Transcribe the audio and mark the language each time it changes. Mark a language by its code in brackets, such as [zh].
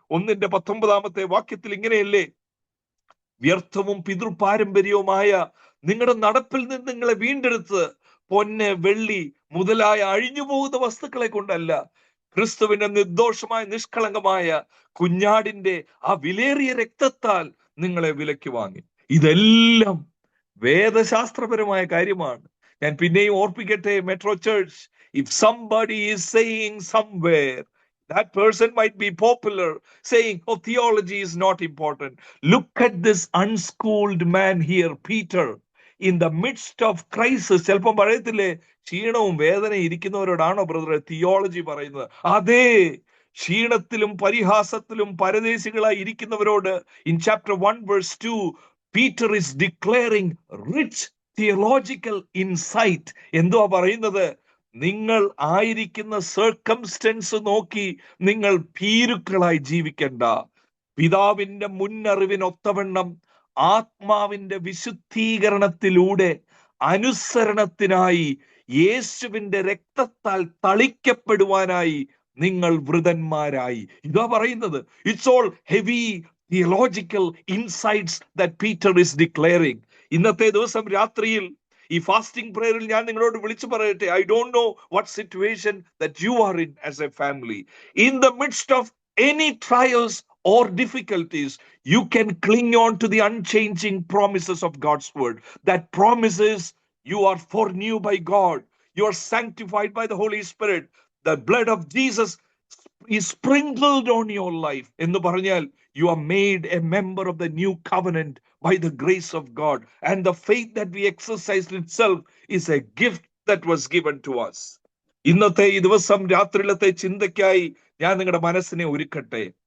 [ml] 1:19 വാക്യത്തിൽ ഇങ്ങനെയല്ലേ? വ്യർത്ഥവും പിതൃപാരമ്പര്യവുമായ നിങ്ങളുടെ നടപ്പിൽ നിന്ന് നിങ്ങളെ വീണ്ടെടുത്ത് പൊന്ന്, വെള്ളി മുതലായ അഴിഞ്ഞു പോകുന്ന വസ്തുക്കളെ കൊണ്ടല്ല, ക്രിസ്തുവിന്റെ നിർദോഷമായ നിഷ്കളങ്കമായ കുഞ്ഞാടിന്റെ ആ വിലേറിയ രക്തത്താൽ നിങ്ങളെ വിലയ്ക്ക് വാങ്ങി. ഇതെല്ലാം വേദശാസ്ത്രപരമായ കാര്യമാണ്. ഞാൻ പിന്നെയും ഓർപ്പിക്കട്ടെ, metro church, [en] if somebody is saying somewhere, that person might be popular, saying, oh, theology is not important. Look at this unschooled man here, Peter, in the midst of crisis. [ml] ചിലപ്പം പറയത്തില്ലേ, ക്ഷീണവും വേദനയും ഇരിക്കുന്നവരോടാണോ ബ്രദറെ തിയോളജി പറയുന്നത്? അതേ, ക്ഷീണത്തിലും പരിഹാസത്തിലും പരദേശികളായി ഇരിക്കുന്നവരോട് [en] in chapter 1 verse 2 Peter is declaring rich theological insight. [ml] എന്തുവാ പറയുന്നത്? നിങ്ങൾ ആയിരിക്കുന്ന സർക്കംസ്റ്റൻസ് നോക്കി നിങ്ങൾ ഭീരുക്കളായി ജീവിക്കണ്ട. പിതാവിന്റെ മുന്നറിവിനൊത്തവണ്ണം ആത്മാവിന്റെ വിശുദ്ധീകരണത്തിലൂടെ അനുസരണത്തിനായി യേശുവിന്റെ രക്തത്താൽ തളിക്കപ്പെടുവാനായി നിങ്ങൾ വൃതന്മാരായി. ഇതാ പറയുന്നത്. [en] It's all heavy theological insights that Peter is declaring. [ml] ഇന്നത്തെ ദിവസം രാത്രിയിൽ ഈ ഫാസ്റ്റിംഗ് പ്രേയറിൽ ഞാൻ നിങ്ങളോട് വിളിച്ചു പറയട്ടെ, [en] I don't know what situation that you are in as a family. In the midst of any trials or difficulties, you can cling on to the unchanging promises of God's word. That promises you are foreknew by God, you are sanctified by the Holy Spirit, the blood of Jesus is sprinkled on your life. [ml] എന്ന് പറഞ്ഞാൽ [en] you are made a member of the new covenant by the grace of God, and the faith that we exercise itself is a gift that was given to us. [ml] ഇന്നത്തെ ഈ ദിവസം രാത്രിയിലത്തെ ചിന്തയ്ക്കായി ഞാൻ നിങ്ങളുടെ മനസ്സിനെ ഒരുക്കട്ടെ.